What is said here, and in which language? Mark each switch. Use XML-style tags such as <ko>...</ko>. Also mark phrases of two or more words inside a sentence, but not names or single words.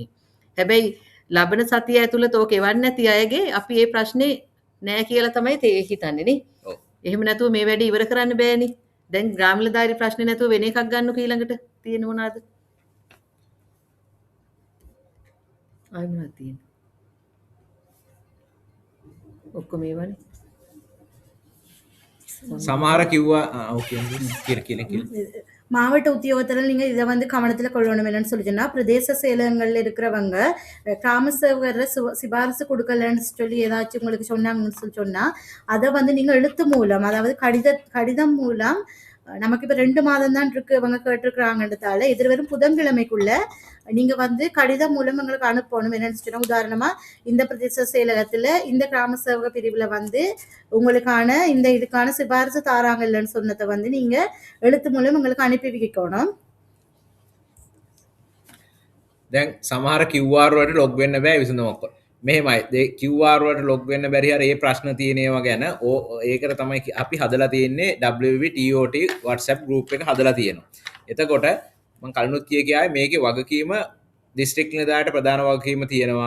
<si>හැබැයි ලබන සතිය ඇතුළත ඕක එවන්න නැති අයගේ අපි මේ ප්‍රශ්නේ නෑ කියලා තමයි හිතන්නේ නේ. ඔව්. එහෙම නැතුව මේ වැඩේ ඉවර කරන්න බෑනේ. දැන් ග්‍රාම නිලධාරී ප්‍රශ්නේ නැතුව වෙන එකක් ගන්නකො ඊළඟට තියෙන මොනවාද? ආයි මොනවද තියෙන්නේ? ඔක්කොම ඒවනේ. சமஹார கியூவா ஓகே கீழே</si> <ta>மாவட்ட உத்தியோகத்தில் நீங்கள் இதை வந்து கவனத்தில் கொள்ளணும் என்னன்னு சொல்லி சொன்னால் பிரதேச செயலகங்களில் இருக்கிறவங்க கிராம சேவகர் சிபாரிசு கொடுக்கலன்னு சொல்லி ஏதாச்சும் உங்களுக்கு சொன்னாங்கன்னு சொல்லி சொன்னால் அதை வந்து நீங்கள் எழுத்து மூலம் அதாவது கடிதம் மூலம் நமக்கு இப்போ 2 மாதம் தான் இருக்கு இவங்க கேட்டிருக்கிறாங்கன்றதால எதிர்வரும் புதன்கிழமைக்குள்ள நீங்க வந்து கடிதம் மூலம் எங்களுக்கு அனுப்பணும் என்னன்னு சொன்னா உதாரணமா இந்த பிரதேச செயலகத்துல இந்த கிராம சேவக பிரிவுல வந்து உங்களுக்கான இந்த இதுக்கான சிபாரிசு தாராங்க இல்லைன்னு சொன்னதை வந்து நீங்க எழுத்து மூலம் உங்களுக்கு அனுப்பி வைக்கணும்.</ta> <si>දැන් සමහර QR වලට ලොග් වෙන්න බෑ විසඳුමක්. මෙහෙමයි QR වලට ලොග් වෙන්න බැරි හරිය ඒ ප්‍රශ්න තියෙන ඒවා ගැන ඒකට තමයි අපි හදලා තියෙන්නේ WWTOT WhatsApp group එක හදලා තියෙනවා. එතකොට මම කලිනුත් කියාවේ මේකේ වගකීම දිස්ත්‍රික් නිලධාරියට ප්‍රධාන වගකීම තියෙනවා.</si>